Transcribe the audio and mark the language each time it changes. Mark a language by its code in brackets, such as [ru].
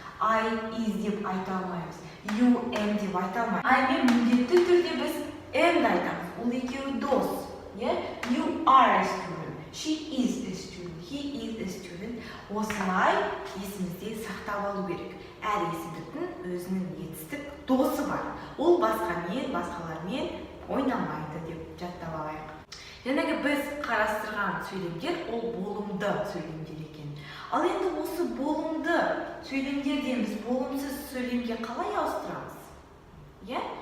[en] I is [kk] деп айта алмаймыз. [en] You am [kk] деп айта алмаймыз. I мен міндетті түрде біз am айтамыз. Ол екеуі дос. [en] You are a student. She is a student, he is a student. [kk] Осылай есімізде сақтап алу керек. Әр есімдіктің өзінің етістік досы бар. Ол басқалармен ойнамайды деп жаттап алайық. Жаңағы біз қарастырған сөйлемдер ол болымды сөйлемдер екен. Ал енді осы болымды сөйлемдерден біз болымсыз сөйлемге қалай ауыстырамыз? Иә?